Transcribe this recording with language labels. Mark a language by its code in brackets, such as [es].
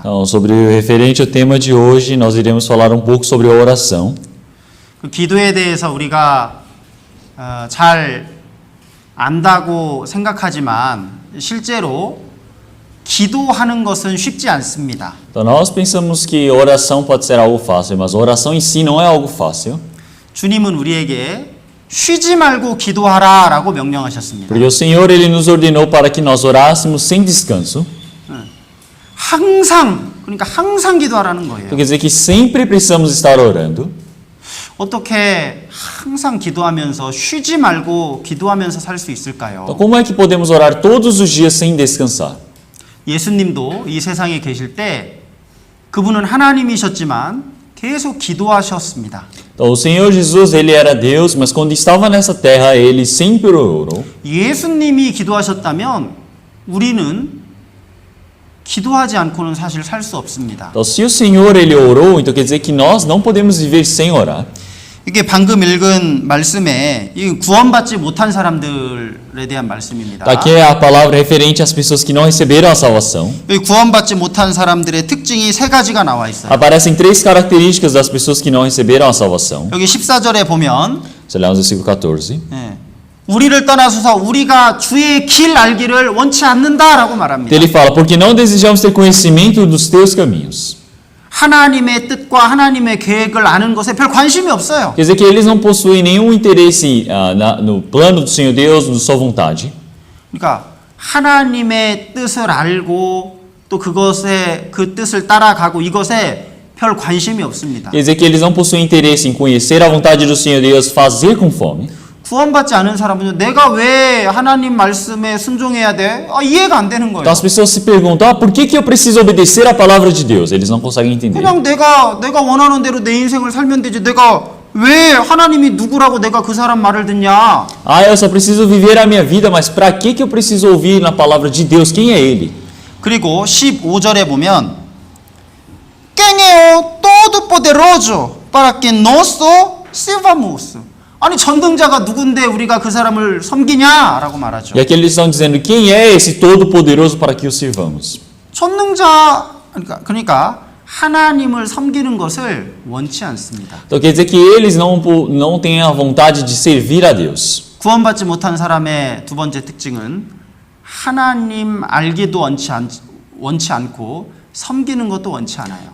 [pt] Então, sobre o referente ao tema de hoje, nós iremos falar um pouco sobre a oração. [ko] 그 기도에 대해서 우리가 잘 안다고 생각하지만 실제로 기도하는 것은 쉽지 않습니다. [pt] Então, nós pensamos que oração pode ser algo fácil, mas a oração em si não é algo fácil. [ko] 주님은 우리에게 쉬지 말고 기도하라라고 명령하셨습니다. [pt] Porque o Senhor ele nos ordenou para que nós orássemos sem descanso. [ko] 항상 그러니까 항상 기도하라는 거예요. [pt] Então quer dizer que sempre precisamos estar orando. [ko] 어떻게 항상 기도하면서 쉬지 말고 기도하면서 살 수 있을까요? [pt] Então como é que podemos orar todos os dias sem descansar? [ko] 예수님도 이 세상에 계실 때 그분은 하나님이셨지만 계속 기도하셨습니다. [pt] Então, o Senhor Jesus ele era Deus, mas quando estava nessa terra ele sempre orou. [ko] 예수님이 기도하셨다면 우리는 기도하지 않고는 사실 살 수 없습니다. [pt] Então, se o Senhor ele orou, então quer dizer que nós não podemos viver sem orar. [ko] 이게 방금 읽은 말씀에 이 구원받지 못한 사람들에 대한 말씀입니다. [pt] Aqui é a palavra referente às pessoas que não receberam a salvação. [ko] 이 구원받지 못한 사람들의 특징이 세 가지가 나와 있어요. [pt] Aparecem três características das pessoas que não receberam a salvação. [ko] 여기 14절에 보면 [pt] Você lê no versículo 14. [ko] 우리를 떠나서서 우리가 주의 길 알기를 원치 않는다라고 말합니다. [pt] Ele fala, porque não desejamos ter conhecimento dos teus caminhos. [ko] 하나님의 뜻과 하나님의 계획을 아는 것에 별 관심이 없어요. [pt] Quer dizer que eles não possuem nenhum interesse no plano do Senhor Deus, na sua vontade. [ko] 그러니까 하나님의 뜻을 알고 또 그것에 그 뜻을 따라가고 이것에 별 관심이 없습니다. [pt] Quer dizer que eles não possuem interesse em conhecer a vontade do Senhor Deus, fazer conforme. [ko] 구원받지 않은 사람은 내가 왜 하나님 말씀에 순종해야 돼? 이해가 안 되는 [pt] Então [ko] 거예요. [pt] as pessoas se perguntam, por que eu preciso obedecer a palavra de Deus? Eles não conseguem entender. [ko] 그냥 내가 원하는 대로 내 인생을 살면 되지. 내가 왜 하나님이 누구라고 내가 그 사람 말을 듣냐? [pt] Eu só preciso viver a minha vida, mas para que eu preciso ouvir na palavra de Deus? Quem é Ele? [ko] 그리고 15절에 보면 [pt] Quem é o todo-poderoso para que nós sirvamos? [ko] 아니 전능자가 누군데 우리가 그 사람을 섬기냐라고 말하죠. [pt] E aqui eles estão dizendo, quem é esse todo-poderoso para que o sirvamos? [ko] 전능자 그러니까 하나님을 섬기는 것을 원치 않습니다. [pt] Então quer dizer que eles não têm a vontade de servir a Deus. [ko] 구원받지 못한 사람의 두 번째 특징은 하나님 알기도 원치 않고 섬기는 것도 원치 않아요.